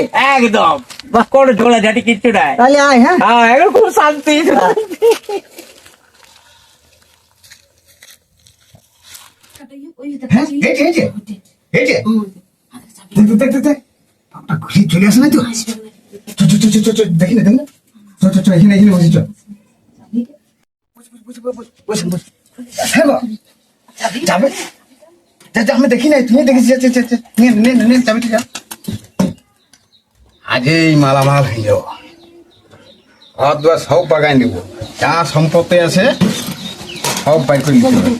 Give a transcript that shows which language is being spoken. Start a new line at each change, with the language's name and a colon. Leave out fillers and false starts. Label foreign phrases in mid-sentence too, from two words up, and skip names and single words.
Bangla: একদম কোনো ঝোলা ঝাঁটি কিচ্ছু নাই। তাহলে আয় হ্যাঁ হ্যাঁ এখন খুব শান্তি। হ্যাঁ এই যে এই যে এই যে দেখ দেখ দেখ দেখ বাপটা ঘুরে চলে আসে না তো। চ চ চ চ চ চ, দেখি না দেখি না। চ চ চ, এখানে এখানে বসি। চ বস বস বস বস বস। হ্যাঁ গো, যাবে যা যা, আমি দেখি নাই, তুমি দেখেছি। যা যা যা, নে নে নে যাবে ঠিক আছে। আজই মালামাল হয়ে যাবো, ঘর দুয়ার সব বাগান দিব, যা সম্পত্তি আছে সব বাইর করে দিতে হবে।